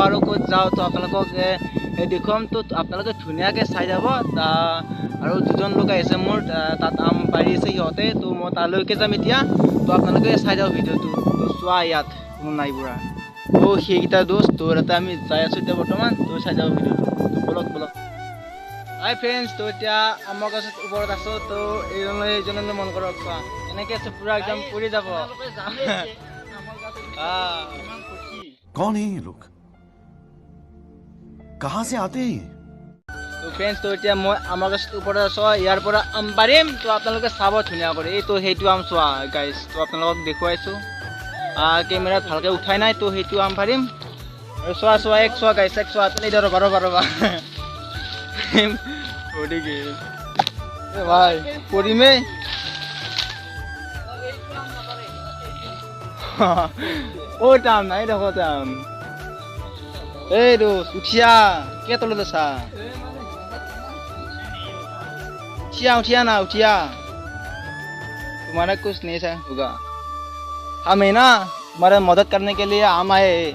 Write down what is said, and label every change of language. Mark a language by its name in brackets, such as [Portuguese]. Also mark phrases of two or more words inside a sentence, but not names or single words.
[Assamese] আৰু ক'ত যাওঁ তো আপোনালোকক দেখুৱাম তো আপোনালোকে ধুনীয়াকৈ চাই যাব আৰু দুজন লোক আহিছে মোৰ তাত আম পাৰি আছে সিহঁতে তো মই তালৈকে যাম এতিয়া তো আপোনালোকে চাই যাওক ভিডিঅ'টো তো চোৱা ইয়াত কোনো নাই বুঢ়া তো সেইকেইটা দোস্ত তো তাতে আমি যাই আছোঁ এতিয়া বৰ্তমান তো চাই যাওক ভিডিঅ'টো তো বলক [English] hi friends [Assamese] তো এতিয়া আমৰ গছত ওপৰত আছোঁ তো এইজনলৈ মন কৰক চোৱা এনেকৈ আছে পুৰা একদম পৰি যাব [Hindi] कौन है ये लोग कहाँ से आते हैं [Assamese] তো ফ্ৰেণ্ডছ তো এতিয়া মই আমৰ গছৰ ওপৰত আছোঁ ইয়াৰ পৰা আম পাৰিম তো আপোনালোকে চাব ধুনীয়া কৰি এইটো সেইটো আম চোৱা গাইজ তো আপোনালোকক দেখুৱাইছোঁ কেমেৰাত ভালকৈ উঠাই নাই তো সেইটো আম পাৰিম আৰু চোৱা এক চোৱা গাইজ এক চোৱা আপুনি এতিয়া ৰ'বা ভাই পৰিমেই ক'ত আম নাই দেখোন আম এই দোস্ত উঠিয়া কে তলত আছা [Hindi] उठिया ना उठिया तुम्हारा कुछ नहीं है होगा हम है ना तुम्हारा मदद करने के लिए हम आए